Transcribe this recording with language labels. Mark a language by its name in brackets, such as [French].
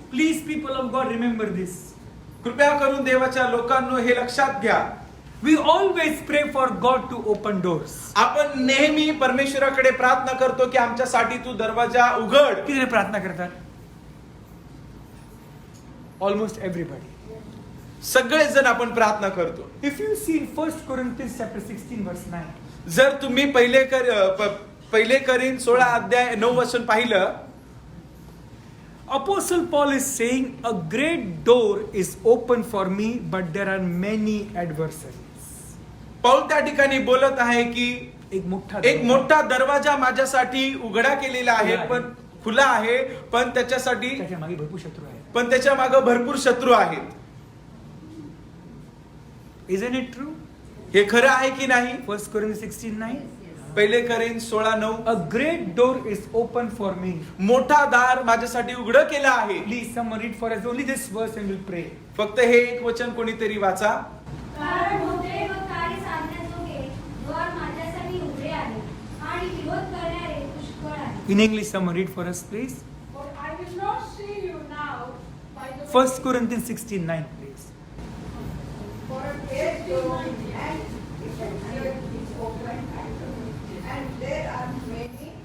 [English] Please, people of God, remember this. [Marathi] कृपया करून देवाच्या लोकांनो हे लक्षात घ्या. [English] We always pray for God to open doors. [Marathi] आपण नेहमी परमेश्वराकडे प्रार्थना करतो की आमच्यासाठी तू दरवाजा उघड. किती जण प्रार्थना करतात? [English] Almost everybody. [Marathi] सगळेच जण आपण प्रार्थना करतो. [English] If you see in 1 Corinthians chapter 16 verse 9. [Marathi] जर तुम्ही पहिले करीन 16 अध्याय 9 वचन पाहिलं, [English] Apostle Paul is saying a great door is open for me, but there are many adversaries. [Marathi] Paul त्या ठिकाणी बोलत आहे की एक मोठा दरवाजा माझ्यासाठी उघडा केलेला आहे, पण खुला आहे, पण त्याच्यासाठी त्याच्या मागे भरपूर शत्रू आहेत. पण त्याच्या मागे भरपूर शत्रू आहेत. [English] Isn't it true? [Marathi] हे खरं आहे की नाही? [English] 1 Corinthians 16:9. [Marathi] पहिले करीन 16:9. [English] A great door is open for me. [Marathi] मोठा दार माझ्यासाठी उघडं केलं आहे. [English] Please, someone read for us only this verse and we'll pray. [Marathi] फक्त हे एक वचन कोणीतरी वाचा. कारण मोठे व कार्य साधण्याजोगे द्वार माझ्यासाठी उघडे आहे आणि विरोध करणारे पुष्कळ आहेत. [English] In English, someone read for us, please. For I will not see you now by the 1 Corinthians 16:9, please. for a great door and effectual is open and there are many